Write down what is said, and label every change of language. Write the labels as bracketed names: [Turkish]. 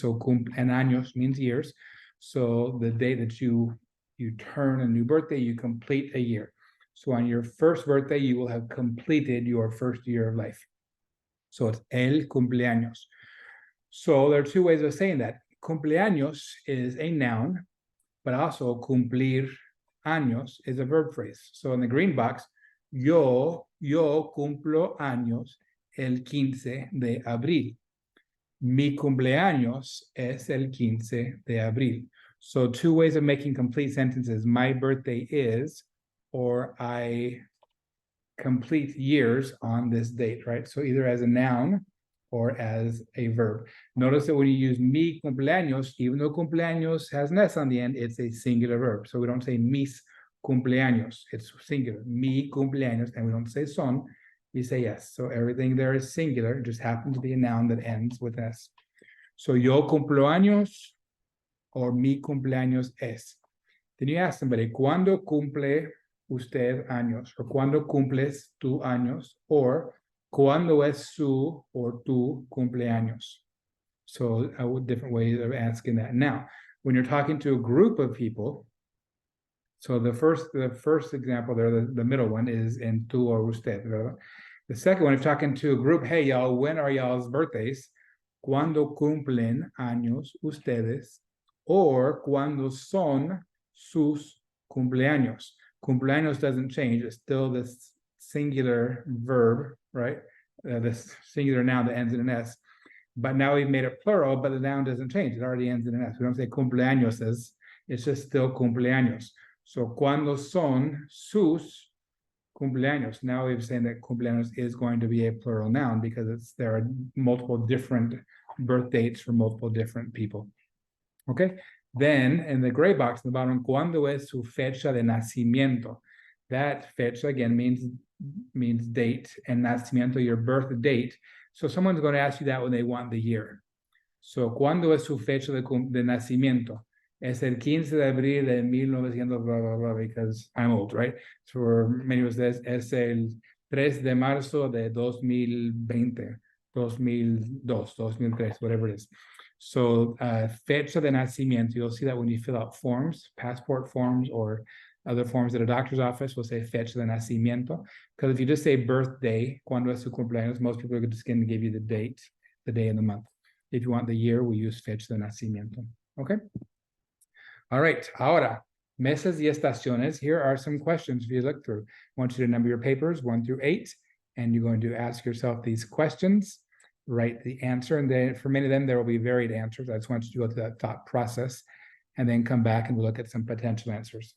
[English] So en años means years. So the day that you turn a new birthday, you complete a year. So on your first birthday, you will have completed your first year of life. So it's el cumpleaños. So there are two ways of saying that. Cumpleaños is a noun, but also cumplir años is a verb phrase. So in the green box, [Spanish] yo cumplo años el 15 de abril. Mi cumpleaños es el 15 de abril. [English] So two ways of making complete sentences. My birthday is, or I complete years on this date, right? So either as a noun or as a verb. Notice that when you use [Spanish] mi cumpleaños, [English] even though cumpleaños has an S on the end, it's a singular verb. So we don't say [Spanish] mis cumpleaños, [English] it's singular. [Spanish] Mi cumpleaños, [English] and we don't say son, we say yes. So everything there is singular, it just happens to be a noun that ends with S. [Spanish] So yo cumplo años, or mi cumpleaños es. [English] Then you ask somebody, [Spanish] ¿cuándo cumple usted años? Or ¿cuándo cumples tu años? Or ¿cuándo es su or tu cumpleaños? [English] So different ways of asking that. Now, when you're talking to a group of people, so the first example there, the middle one is en tu or usted. [Spanish] ¿Verdad? [English] The second one, if you're talking to a group, hey y'all, when are y'all's birthdays? [Spanish] ¿Cuándo cumplen años ustedes? Or ¿cuándo son sus cumpleaños? [English] Cumpleaños doesn't change. It's still this singular verb, right? This singular noun that ends in an S. But now we've made it plural, but the noun doesn't change. It already ends in an S. We don't say cumpleaños, it's just still cumpleaños. [Spanish] So, ¿cuándo son sus cumpleaños? [English] Now we've said that cumpleaños is going to be a plural noun because there are multiple different birth dates for multiple different people. Okay? Then, in the gray box in the bottom, [Spanish] ¿cuándo es su fecha de nacimiento? [English] That fecha, again, means date, and nacimiento, your birth date. So someone's going to ask you that when they want the year. [Spanish] So, ¿cuándo es su fecha de nacimiento? Es el 15 de abril de 1900, [English] blah, blah, blah, because I'm old, right? So for many of us, [Spanish] es el 3 de marzo de 2020, 2002, 2003, [English] whatever it is. So fecha de nacimiento, you'll see that when you fill out forms, passport forms, or other forms at a doctor's office will say fecha de nacimiento. Because if you just say birthday, [Spanish] cuando es su cumpleaños, [English] most people are just going to give you the date, the day and the month. If you want the year, we use fecha de nacimiento. Okay? All right. [Spanish] Ahora, meses y estaciones. [English] Here are some questions for you to look through. I want you to number your papers 1 through 8, and you're going to ask yourself these questions, write the answer, and then for many of them, there will be varied answers. I just want you to go through that thought process and then come back and we'll look at some potential answers.